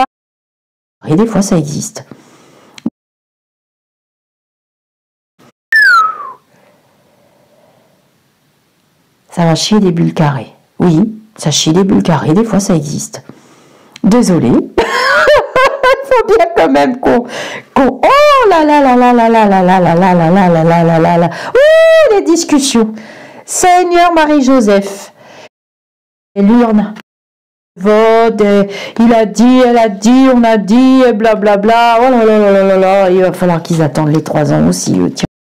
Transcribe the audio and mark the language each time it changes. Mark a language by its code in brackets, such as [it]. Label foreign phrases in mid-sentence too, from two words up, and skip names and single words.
[fr] Et des fois, ça existe. Ça va chier des bulles carrées. Oui, ça chie des bulles carrées, des fois ça existe. Désolée. Il faut bien quand même qu'on... Oh là là là là là là là là là là là là là là là là là. Ouh, les discussions. Seigneur Marie-Joseph. Et l'urne. Vote, il a dit, elle a dit, on a dit, blablabla. Oh là là là là là là. Il va falloir qu'ils attendent les 3 ans aussi. Tiens.